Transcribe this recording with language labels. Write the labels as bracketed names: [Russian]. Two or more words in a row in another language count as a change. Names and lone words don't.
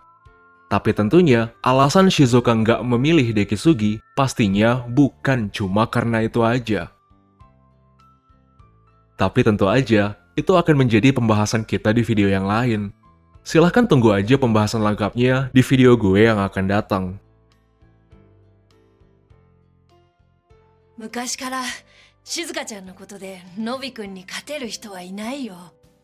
[Indonesian] Tapi tentunya, alasan Shizuka nggak memilih Dekisugi pastinya bukan cuma karena itu aja. Tapi tentu aja, itu akan menjadi pembahasan kita di video yang lain. Silahkan tunggu aja pembahasan lengkapnya di video gue yang akan datang. [Japanese] 昔から静香ちゃんのことでのびくんに勝てる人はいないよ。